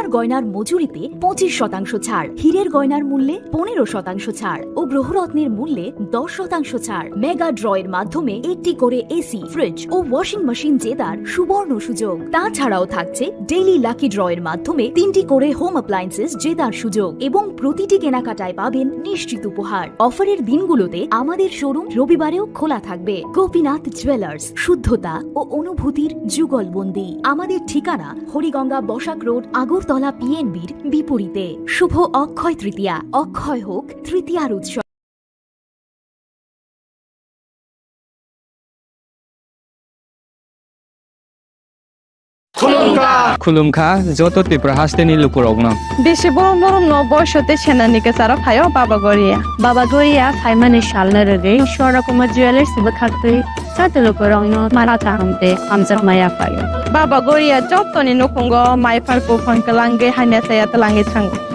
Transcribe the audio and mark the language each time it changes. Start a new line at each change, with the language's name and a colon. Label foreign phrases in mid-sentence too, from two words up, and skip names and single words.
Bangla: গয়নার মজুরিতে 25% ছাড় হীরের গয়নার মূল্যে 15% ছাড় ও গ্রহরত্নের মূল্যে 10% ছাড় মেগা ড্রয়ের মাধ্যমে একটি করে এসি ফ্রিজ ও
English: washing machine
Bangla: জেতার সুবর্ণ সুযোগ তাছাড়াও থাকছে
English: daily lucky
Bangla: ড্রয়ের মাধ্যমে 3টি করে
English: home appliances
Bangla: জেতার সুযোগ এবং প্রতিটি কেনাকাটায় পাবেন নিশ্চিত উপহার অফারের দিনগুলোতে আমাদের শোরুম রবিবারেও খোলা থাকবে। গোপীনাথ জুয়েলার্স, শুদ্ধতা ও অনুভূতির যুগলবন্দি। আমাদের ঠিকানা হরিগঙ্গা বসাক রোড, আগরতলা পিএনবির বিপরীতে। শুভ অক্ষয় তৃতীয়া, অক্ষয় হোক তৃতীয়ার উৎসব।
Kok Borok: खुलुमखा जत त्रिपुरा हास्टेनि लुकुरगनो বেশি বড় বড় বয়সতে সেনানিকে সারা ফাইও বাবা গরিয়া ফাইমানে শালনা রে সরকম জুয়েলার্স বখাতে সাতে লুকুরগন মারা চাহতে আমজা মায়া ফাইও বাবা গরিয়া যতনি নকুঙ্গ মাই ফারকো ফনকলাঙ্গে হাইনা সায়া তলাঙ্গে থাঙ্গ